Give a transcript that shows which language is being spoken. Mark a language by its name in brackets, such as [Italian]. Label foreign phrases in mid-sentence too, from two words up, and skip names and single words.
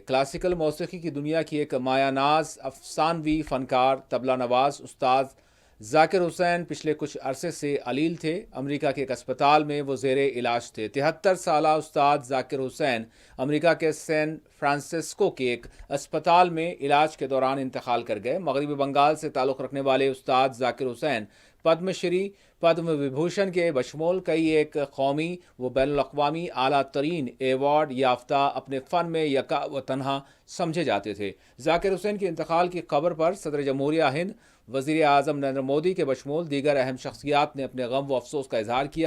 [Urdu] کلاسیکل موسیقی کی دنیا کی ایک مایہ ناز افسانوی فنکار طبلہ نواز استاد ذاکر حسین پچھلے کچھ عرصے سے علیل تھے۔ امریکہ کے ایک اسپتال میں وہ زیر علاج تھے۔ 73 سالہ استاد ذاکر حسین امریکہ کے سین فرانسسکو کے ایک اسپتال میں علاج کے دوران انتقال کر گئے۔ مغربی بنگال سے تعلق رکھنے والے استاد ذاکر حسین پدم شری، پدم وبھوشن کے بشمول کئی ایک قومی و بین الاقوامی اعلیٰ ترین ایوارڈ یافتہ اپنے فن میں یکا و تنہا سمجھے جاتے تھے۔ ذاکر حسین کے انتقال کی خبر پر صدر جمہوریہ ہند، وزیر اعظم نریندر مودی کے بشمول دیگر اہم شخصیات نے اپنے غم و افسوس کا اظہار کیا۔